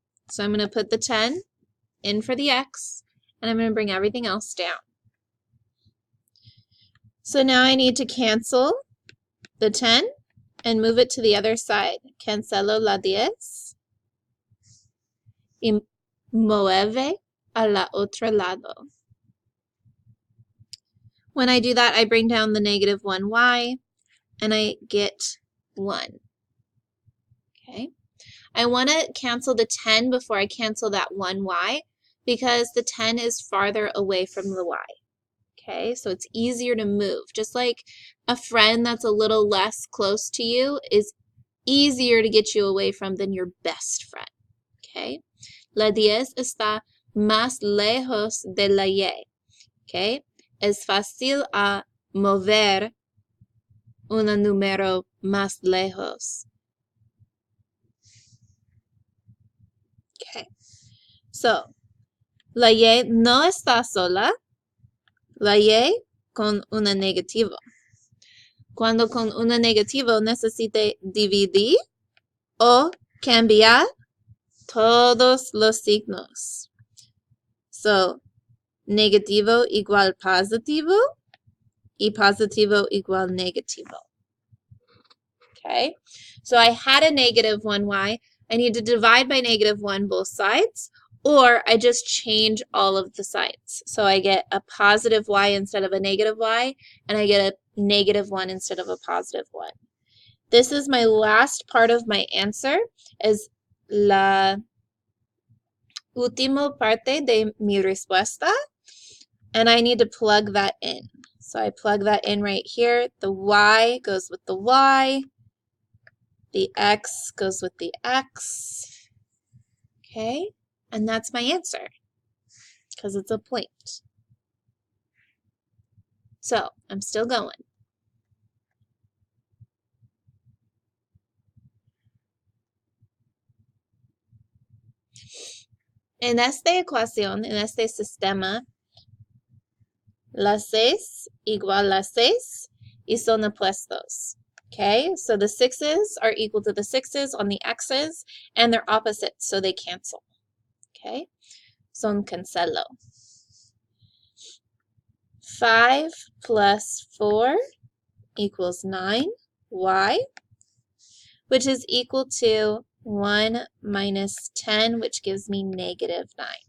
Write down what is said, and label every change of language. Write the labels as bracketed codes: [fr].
[en] So I'm going to put the 10 in for the X and I'm going to bring everything else down. So now I need to cancel the 10 and move it to the other side. [es] Cancelo la 10 y mueve a la otro lado. [en] When I do that, I bring down the negative 1y and I get 1. Okay. I want to cancel the 10 before I cancel that 1y because the 10 is farther away from the y. Okay, so it's easier to move. Just like a friend that's a little less close to you is easier to get you away from than your best friend. [es] Okay, la 10 está más lejos de la y. Okay, es fácil a mover un número más lejos. Okay, so la y no está sola. La y con una negativo. Cuando con una negativo necesite dividir o cambiar todos los signos. So, negativo igual positivo y positivo igual negativo. [en] Okay, so I had a negative 1y. I need to divide by negative 1 both sides, or I just change all of the sides. So I get a positive y instead of a negative y, and I get a negative 1 instead of a positive 1. This is my last part of my answer, is [es] la última parte de mi respuesta, [en] and I need to plug that in. So I plug that in right here. The y goes with the y. The x goes with the x. Okay, and that's my answer because it's a point. So I'm still going. [es] En esta ecuación, en este sistema, las 6 igual las 6 y son opuestos. [en] Okay, so the 6's are equal to the 6's on the x's, and they're opposites, so they cancel. [es] Okay, son cancelo. [en] 5 plus 4 equals 9, y, which is equal to 1 minus 10, which gives me negative 9.